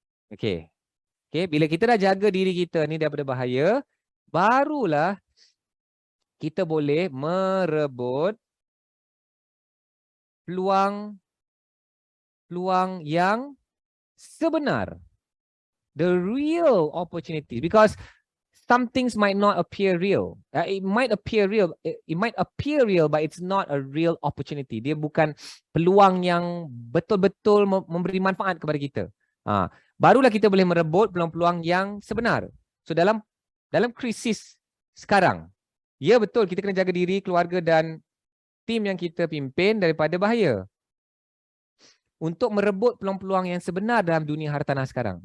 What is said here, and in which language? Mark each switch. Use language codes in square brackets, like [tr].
[en] Okay. [ms] Okay, bila kita dah jaga diri kita ni daripada bahaya, barulah kita boleh merebut peluang yang sebenar. [en] The real opportunity, because some things might not appear real. It might appear real, but it's not a real opportunity. [ms] Dia bukan peluang yang betul-betul memberi manfaat kepada kita. Barulah kita boleh merebut peluang-peluang yang sebenar. So dalam krisis sekarang, ya betul kita kena jaga diri, keluarga dan tim yang kita pimpin daripada bahaya. Untuk merebut peluang-peluang yang sebenar dalam dunia hartanah sekarang.